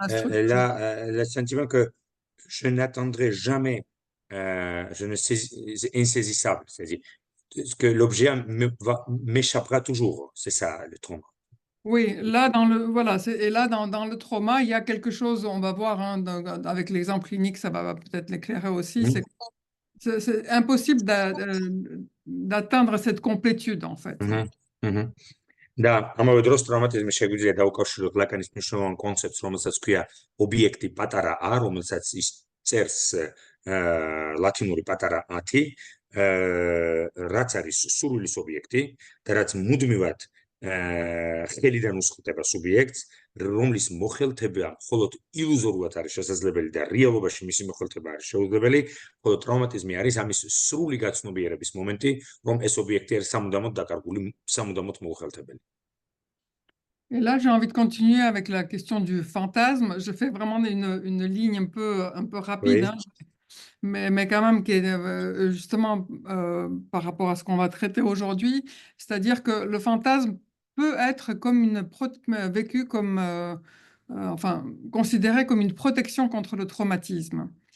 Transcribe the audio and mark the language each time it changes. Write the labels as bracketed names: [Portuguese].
[French] le sentiment que je n'attendrai jamais, je ne sais, insaisissable, c'est-à-dire que l'objet m'échappera toujours, c'est ça le trauma. Oui, là dans le trauma, il y a quelque chose, on va voir avec l'exemple clinique, ça va peut-être l'éclairer aussi, c'est impossible d'atteindre cette complétude en fait. [Georgian] და ამავე დროს ტრავმატიზმი შეგვიძლია დაუკავშიროთ ლაკანის მნიშვნელოვან კონცეფტს, რომელსაც ქვია ობიექტი პატარა a, რომელსაც ის წერს ლათინური პატარა a-თი, რაც არის სურვილის ობიექტი და რაც მუდმივად ხელიდან უსხლტება სუბიექტს, რომლის მოხელთება მხოლოდ ილუზორულად არის შესაძლებელი და რეალობაში მისი მოხელთება არის შეუძლებელი, ხოლო ტრავმატიზმი არის ამის სრული გაცნობიერების მომენტი, რომ ეს ობიექტი არის სამუდამოდ დაკარგული, სამუდამოდ მოუხელთებელი. [French] Et là, j'ai envie de continuer avec la question du fantasme. Je fais vraiment une ligne un peu rapide, oui. mais quand même qui est justement par rapport à ce qu'on va traiter aujourd'hui, c'est-à-dire que le fantasme peut être comme vécu comme, enfin, considéré comme une protection contre le traumatisme.